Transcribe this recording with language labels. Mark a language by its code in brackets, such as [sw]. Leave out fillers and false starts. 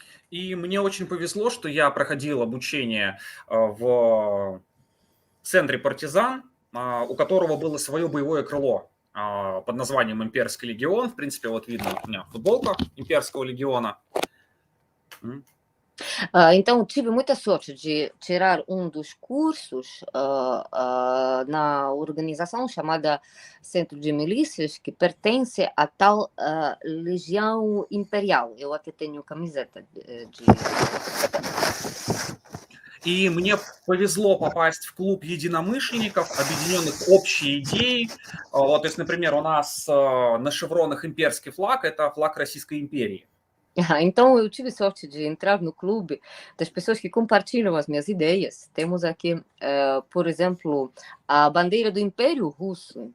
[ru] И мне очень повезло, что я проходил обучение в центре «Партизан», у которого было свое боевое крыло под названием «Имперский легион». В принципе, вот видно у меня футболка Имперского легиона. [pt] Então, tive muita sorte de tirar dos cursos na organização chamada Centro de Milícias, que pertence à tal Legião Imperial. Eu até tenho camiseta de... [ru] И мне повезло попасть в клуб единомышленников, объединенных общей идеей. Вот, то есть, например, у нас на шевронах имперский флаг – это флаг Российской империи. [pt] Então, eu tive sorte de entrar no clube das pessoas que compartilham as minhas ideias. Temos aqui, por exemplo, a bandeira do Império Russo.